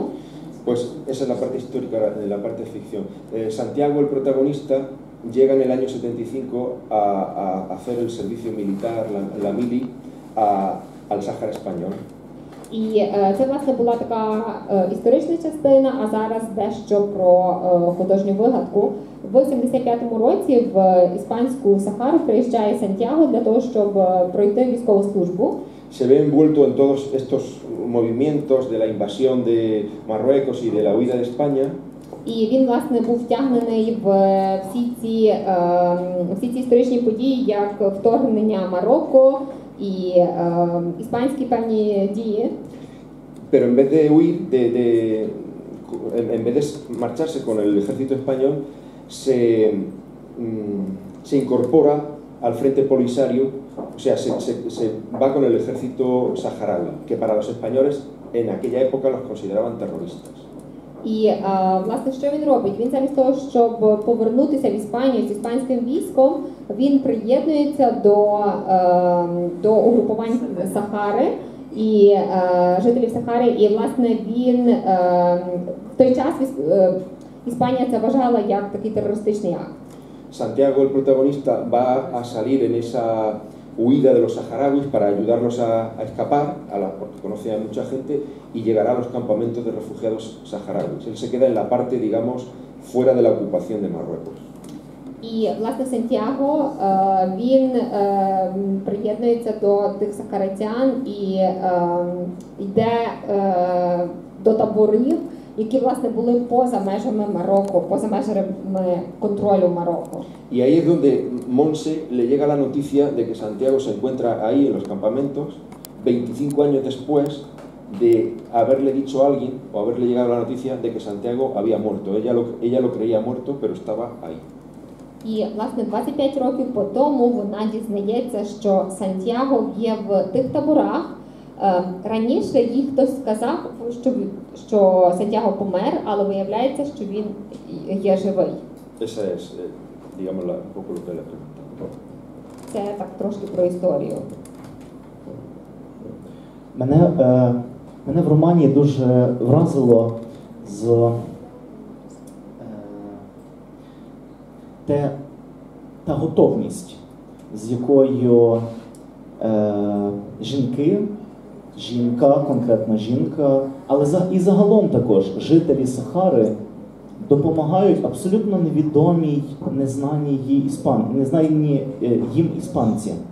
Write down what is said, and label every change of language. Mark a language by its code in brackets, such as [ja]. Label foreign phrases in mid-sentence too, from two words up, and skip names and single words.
[es] Pues esa es la parte histórica, la parte de ficción. Santiago, el protagonista, llega en el año 75 a hacer el servicio militar, la mili, al Sáhara español. [uk] І це, власне, була така історична частина, а зараз дещо про художню вигадку. В 75-му році в іспанську Сахару приїжджає Сантьяго для того, щоб пройти військову службу. [es] Se ve envuelto en todos estos movimientos de la invasión de Marruecos y de la huida de España. [uk] І він, власне, був втягнений в всі ці історичні події, як вторгнення Марокко і іспанські певні дії. [es] Pero en vez de huir, en vez de marcharse con el ejército español, se incorpora al frente Polisario, o sea, se va con el ejército saharaui, que para los españoles en aquella época los consideraban terroristas. [uk] І, власне, що він робить? Він замість того, щоб повернутися в Іспанію з іспанським військом, він приєднується до угрупувань Сахари і жителів Сахари. І, власне, він в той час Іспанія це вважала як такий терористичний акт. [es] Santiago, el protagonista, va a salir en esa huida de los saharauis para ayudarlos a escapar, porque conoce a mucha gente, y llegará a los campamentos de refugiados saharauis. Él se queda en la parte, digamos, fuera de la ocupación de Marruecos. [uk] І, власне, Сантьяго, він приєднується до тих сахаритян і йде до таборів, які, власне, були поза межами Марокко, поза межами контролю Марокко. [es] Y ahí es donde Monse le llega la noticia de que Santiago se encuentra ahí en los campamentos 25 años después de haberle dicho a alguien o haberle llegado la noticia de que Santiago había muerto. Ella lo creía muerto, pero estaba ahí. [uk] І, власне, 25 років по тому вона дізнається, що Сантьяго є в тих таборах. Раніше їй хтось сказав, що Сантьяго помер, але виявляється, що він є живий. [es] Esa es, digamos, un poco lo que le preguntaba. [uk] Це так трошки про історію. Мене Мене в романі дуже вразило та готовність, з якою жінка, конкретна жінка, але і загалом також жителі Сахари допомагають абсолютно невідомій, незнаній їм іспанці.